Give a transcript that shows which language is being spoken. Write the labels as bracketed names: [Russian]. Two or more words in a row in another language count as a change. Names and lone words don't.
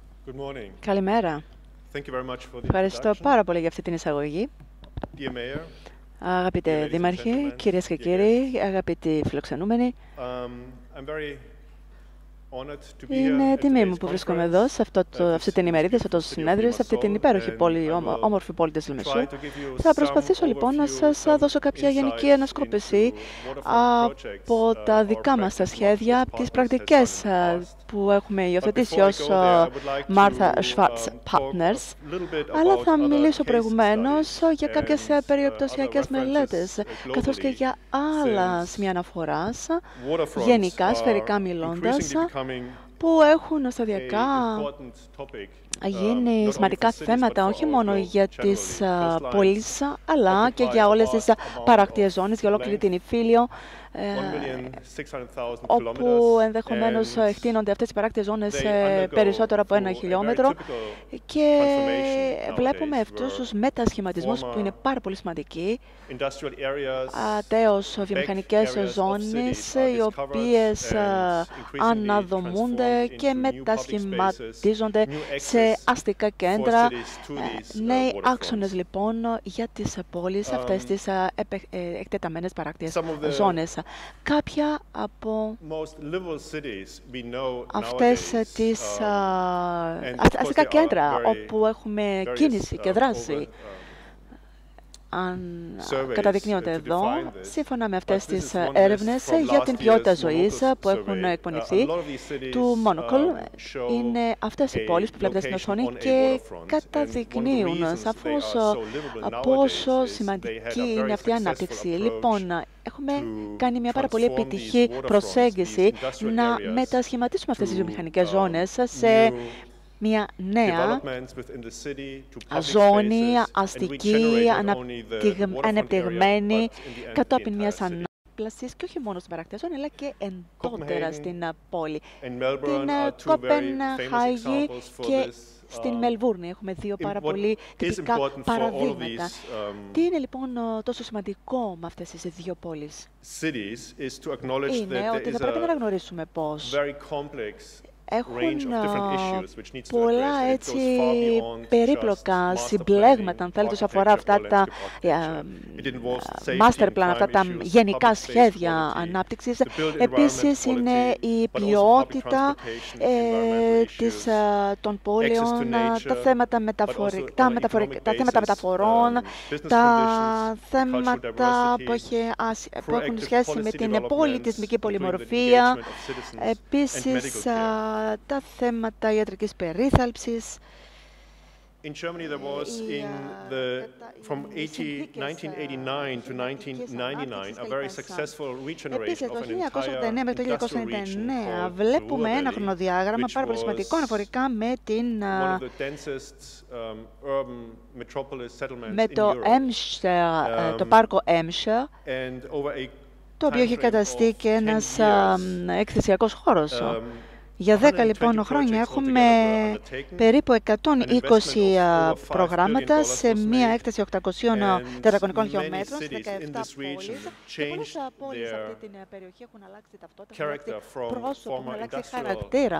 [English] Good morning. [Greek] Καλημέρα. [English] Thank you very much for the [Greek] Ευχαριστώ [English] introduction. [Greek] πάρα πολύ για αυτή την εισαγωγή. [English] Dear Mayor, [Greek] Αγαπητέ [English] ladies and [Greek] Δήμαρχε, [English] gentlemen, [Greek] κυρίες και [English] dear [Greek] κύριοι, αγαπητοί φιλοξενούμενοι, [English] I'm very honored to be here [Greek] είναι [English] at [Greek] τιμή [English] today's [Greek] μου που βρίσκομαι [English] conference [Greek] εδώ, σε [English] this [Greek] αυτή την ημερίδα, σε αυτό το [English] beautiful city of συνέδριο, σε αυτή την Limassol, [Greek] υπέροχη [English] and [Greek] πόλη, [English] I will [Greek] όμορφη πόλη της [English] try [Greek] Λεμεσού. [English] to give you [Greek] Θα [English] some [Greek] προσπαθήσω λοιπόν να [English] overview, [Greek] σας [English] some [Greek] δώσω κάποια γενική [English] insights [Greek] ανασκόπηση [English] into waterfront projects, [Greek] από τα [English] our [Greek] δικά μας τα [English] practice [Greek] σχέδια, [English] Martha [Greek] από τις [English] Schwarz [Greek] πρακτικές [English] has done in the past. [Greek] που έχουμε υιοθετήσει [English] But before I [Greek] ως [English] go there, I would like [Greek] Martha [English] to [Greek] Schwarz [English] talk [Greek] Partners. [English] a little bit [Greek] Αλλά [English] about [Greek] θα [English] other [Greek] μιλήσω [English] case [Greek] προηγουμένως [English] studies [Greek] για κάποιες [English] and [Greek] περιπτωσιακές [English] other [Greek] μελέτες, [English] references [Greek] καθώς και [English] globally, [Greek] για άλλα [English] since [Greek] σημεία αναφοράς, [English] waterfronts [Greek] γενικά, [English] are [Greek] σφαιρικά μιλώντας, [English] increasingly becoming [Greek] που έχουν σταδιακά [English] an important topic, [Greek] γίνει [English] not only [Greek] σημαντικά [English] for cities, but [Greek] θέματα [English] for [Greek] όχι [English] our [Greek] μόνο [English] globe [Greek] για [English] generally. [Greek] τις [English] Coastlines [Greek] πόλεις, αλλά και [English] occupy [Greek] για [English] a [Greek] όλες [English] vast [Greek] τις [English] amount [Greek] παράκτιες [English] of [Greek] ζώνες, για ολόκληρη [English] length, [Greek] την Ιφίλιο, [English] 1,600,000 [Greek] όπου [English] kilometers, [Greek] ενδεχομένως [English] and [Greek] εκτείνονται αυτές οι παράκτιες ζώνες [English] they [Greek] σε [English] undergo [Greek] περισσότερο από 1 [English] through a very [Greek] χιλιόμετρο [English] typical [Greek] και [English] transformation [Greek] βλέπουμε [English] nowadays, [Greek] αυτούς [English] where [Greek] τους μετασχηματισμούς που είναι [English] former [Greek] πάρα πολύ σημαντικοί, [English] industrial areas, [Greek] τέως [English] back [Greek] βιομηχανικές [English] areas of [Greek] ζώνες, [English] cities are [Greek] οι [English] discovered [Greek] οποίες [English] and increasingly [Greek] αναδομούνται [English] transformed [Greek] και [English] into new public spaces, [Greek] μετασχηματίζονται [English] new [Greek] σε [English] access [Greek] αστικά [English] for [Greek] κέντρα. [English] cities to these [Greek] Νέοι [English] waterfronts. [Greek] άξονες λοιπόν για τις πόλεις, αυτές τις εκτεταμένες παράκτιες [English] Some of the [Greek] ζώνες. Κάποια από [English] most liberal cities we know [Greek] αυτές [English] nowadays, [Greek] τις [English] and of course [Greek] αστικά [English] they are [Greek] κέντρα [English] very [Greek] όπου έχουμε [English] various, [Greek] κίνηση και δράση, [English] over, [Greek] αν [English] surveys [Greek] καταδεικνύονται [English] to [Greek] εδώ, [English] define this. [Greek] σύμφωνα με [English] But [Greek] αυτές [English] this [Greek] τις [English] is one list [Greek] έρευνες [English] from [Greek] για [English] last [Greek] την ποιότητα [English] year's [Greek] ζωής [English] Monocle [Greek] που έχουν [English] survey. [Greek] εκπονηθεί [English] A lot of these cities, [Greek] του Monocle. [English] show [Greek] Είναι αυτές οι [English] a [Greek] πόλεις που βλέπετε στην [English] location [Greek] οθόνη [English] on a [Greek] και [English] waterfront. And one of the [Greek] καταδεικνύουν [English] reasons they [Greek] σαφώς [English] are so livable nowadays [Greek] πόσο [English] is they had [Greek] σημαντική [English] a very [Greek] είναι αυτή η [English] successful [Greek] ανάπτυξη. [English] approach [Greek] Λοιπόν, έχουμε [English] to [Greek] κάνει μια πάρα πολύ [English] transform these [Greek] επιτυχή [English] waterfronts, [Greek] προσέγγιση [English] these industrial [Greek] να [English] areas, [Greek] μετασχηματίσουμε αυτές τις [English] to, [Greek] βιομηχανικές ζώνες σε [English] new [Greek] μια νέα [English] developments within the city, to public [Greek] ζώνη [English] spaces, and [Greek] αστική, [English] regenerate not only the waterfront area, [Greek] ανεπτυγμένη, [English] but in the end, [Greek] κατόπιν [English] the [Greek] μιας [English] entire city. [Greek] ανάπλασης και όχι μόνο στην παράκτια ζώνη, αλλά και εντότερα [English] Copenhagen [Greek] στην πόλη. [English] and Melbourne [Greek] Την [English] are two very famous [Greek] Κοπενχάγη [English] examples for [Greek] και [English] this. [Greek] στην Μελβούρνη έχουμε δύο πάρα [English] What [Greek] πολύ [English] is [Greek] τυπικά [English] important for all of [Greek] παραδείγματα. [English] these [Greek] Τι είναι λοιπόν τόσο σημαντικό με αυτές τις δύο πόλεις? [English] cities is to acknowledge that [Greek] Είναι [English] there [Greek] ότι θα [English] is [Greek] πρέπει να [English] a [Greek] αναγνωρίσουμε πώς [English] very complex [Greek] έχουν [English] range of different issues which needs to [Greek] πολλά [English] address. It [Greek] έτσι [English] goes far beyond [Greek] περίπλοκα [English] just master [Greek] συμπλέγματα, αν [English] planning, [Greek] θέλετε, όσον αφορά αυτά [English] architecture, [Greek] τα [English] landscape architecture. It involves safety [Greek] master [English] and [Greek] plan, αυτά [English] crime [Greek] τα [English] issues, [Greek] γενικά [English] public space [Greek] σχέδια [English] quality, [Greek] ανάπτυξης. [English] the built [Greek] Επίσης [English] environment [Greek] είναι [English] quality, [Greek] η [English] but also public [Greek] ποιότητα [English] transportation, environmental [Greek] των [English] access to [Greek] πόλεων, [English] nature, [Greek] τα θέματα [English] but also on an economic [Greek] τα θέματα [English] basis, [Greek] μεταφορών, [English] business [Greek] τα [English] conditions, [Greek] θέματα [English] cultural [Greek] που έχουν [English] proactive [Greek] σχέση με [English] policy [Greek] την [English] developments, [Greek] πολιτισμική [English] including the [Greek] πολυμορφία, [English] engagement of citizens and [Greek] επίσης [English] medical care. [Greek] τα θέματα ιατρικής περίθαλψης. [English] In Germany, there was from 1989 to 1999 a very successful regeneration [Greek] Επίσης, [English] of [Greek] το [English] an [Greek] 1989 [English] entire [Greek] μέχρι το [English] industrial region [Greek] 1999 [English] called [Greek] βλέπουμε ένα [English] Ruhr Valley, [Greek] χρονοδιάγραμμα [English] which [Greek] πάρα πολύ σημαντικό [English] was [Greek] αναφορικά με την [English] one of the densest urban metropolis settlements [Greek] με [English] in [Greek] το [English] Europe. [Greek] το πάρκο Έμσερ, [English] And over a [Greek] το οποίο είχε [English] timeframe [Greek] καταστεί [English] of [Greek] και [English] 10 [Greek] ένας [English] years, [Greek] εκθεσιακός χώρος. Για 10 λοιπόν χρόνια έχουμε περίπου 120 προγράμματα σε μία έκταση 800 τετραγωνικών χιλιόμετρων σε 17 πόλεις. Και πολλές πόλεις σε αυτή την περιοχή έχουν αλλάξει ταυτότητα, έχουν αλλάξει πρόσωπο, έχουν αλλάξει χαρακτήρα.